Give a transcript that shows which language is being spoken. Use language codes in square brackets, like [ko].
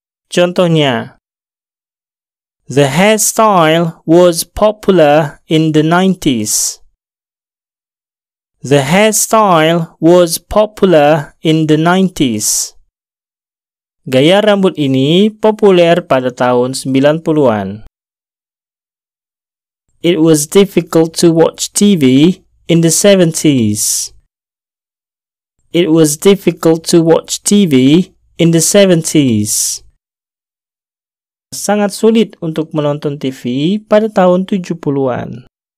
[en] Contohnya, the hairstyle was popular in the 90s. The hairstyle was popular in the 90s. [id] Gaya rambut ini populer pada tahun 90-an. [en] It was difficult to watch TV in the 70s. It was difficult to watch TV in the 70s. [id] Sangat sulit untuk menonton TV pada tahun 70-an.